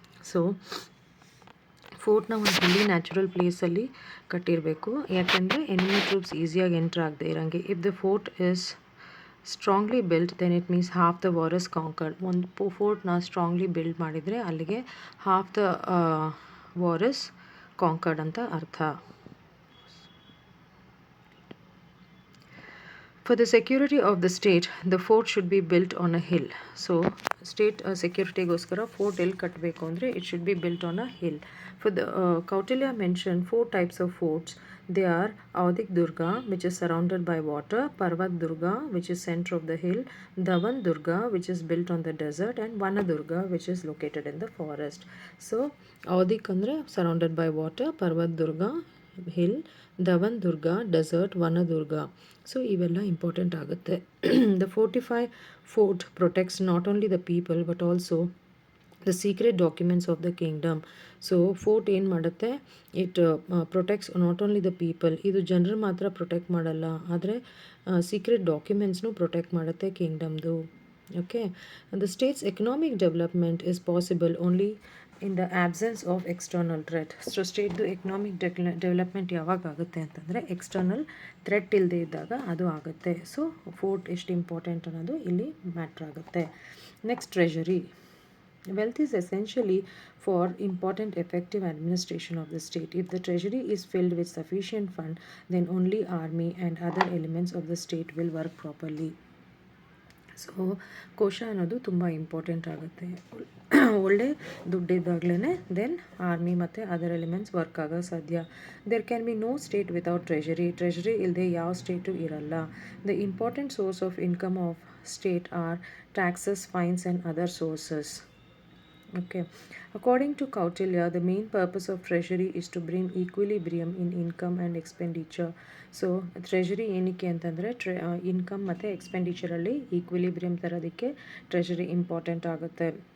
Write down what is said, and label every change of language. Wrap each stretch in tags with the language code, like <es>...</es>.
<kn>So ಫೋರ್ಟ್ನ ಒಂದು ಹಿಲಿ natural ಪ್ಲೇಸಲ್ಲಿ ಕಟ್ಟಿರಬೇಕು, ಯಾಕೆಂದರೆ ಎನಿಮಿ ಟ್ರೂಪ್ಸ್ ಈಸಿಯಾಗಿ ಎಂಟ್ರ್ ಆಗದೆ ಇರೋಂಗೆ.</kn> <en>If the fort is strongly built then it means half the war is conquered.</en> <kn>ಒಂದು ಫೋರ್ಟ್ನ strongly build ಮಾಡಿದರೆ ಅಲ್ಲಿಗೆ</kn> <en>half the war is conquered</en> <kn>ಅಂತ ಅರ್ಥ.</kn> <en>For the security of the state, the fort should be built on a hill. So, state securityಗೋಸ್ಕರ fort</en> <kn>ಎಲ್ಲಿ ಕಟ್ಟಬೇಕು ಅಂದರೆ</kn> <en>it should be built on a hill. For the Kautilya mentioned 4 types of forts. They are Avdik Durga, which is surrounded by water, Parvat Durga, which is center of the hill, Dhawan Durga, which is built on the desert, and Vana Durga, which is located in the forest. So, Avdik ಅಂದರೆ surrounded by water, Parvat Durga, hill, ಧವನ್ ದುರ್ಗ, desert, ವನದುರ್ಗ.</en> <kn>So ಇವೆಲ್ಲ important ಆಗುತ್ತೆ.</kn> <en>The fort protects not only the people but also the secret documents of the kingdom. So fort</en> <kn>ಏನು ಮಾಡುತ್ತೆ,</kn> <en>It protects not only the people.</en> <kn>ಇದು ಜನರು ಮಾತ್ರ protect ಮಾಡಲ್ಲ, ಆದರೆ secret ಡಾಕ್ಯುಮೆಂಟ್ಸ್ನು protect ಮಾಡುತ್ತೆ ಕಿಂಗ್ಡಮ್ದು. Okay.</kn> <en>The states economic development is possible only in the absence of external threat.</en> <kn>So ಸ್ಟೇಟ್ದು economic development ಯಾವಾಗ ಆಗುತ್ತೆ ಅಂತಂದರೆ ಎಕ್ಸ್ಟರ್ನಲ್ ಥ್ರೆಟ್ ಇಲ್ಲದೆ ಇದ್ದಾಗ ಅದು ಆಗುತ್ತೆ. ಸೊ ಫೋರ್ಟ್ ಎಷ್ಟು ಇಂಪಾರ್ಟೆಂಟ್ ಅನ್ನೋದು ಇಲ್ಲಿ ಮ್ಯಾಟ್ರ್ ಆಗುತ್ತೆ.</kn> <en>Next treasury. Wealth is essentially for important effective administration of the state. If the treasury is filled with sufficient fund, then only army and other elements of the state will work properly.</en> <kn>So ಕೋಶ ಅನ್ನೋದು ತುಂಬ important ಆಗುತ್ತೆ. ಒಳ್ಳೆ ದುಡ್ಡಿದ್ದಾಗಲೇ then army ಮತ್ತು other elements work ಆಗೋ ಸಾಧ್ಯ.</kn> <en>there can be no state without treasury</en> <kn>ಇಲ್ಲದೆ ಯಾವ ಸ್ಟೇಟು ಇರಲ್ಲ.</kn> <en>The important source of income of state are taxes, fines and other sources. Okay. According to Kautilya, the main purpose of treasury is to bring equilibrium in income and expenditure.</en> <kn>So treasury ಏನಕ್ಕೆ ಅಂತಂದರೆ income ಮತ್ತು ಎಕ್ಸ್ಪೆಂಡಿಚರಲ್ಲಿ equilibrium ತರೋದಕ್ಕೆ treasury important ಆಗುತ್ತೆ.</kn>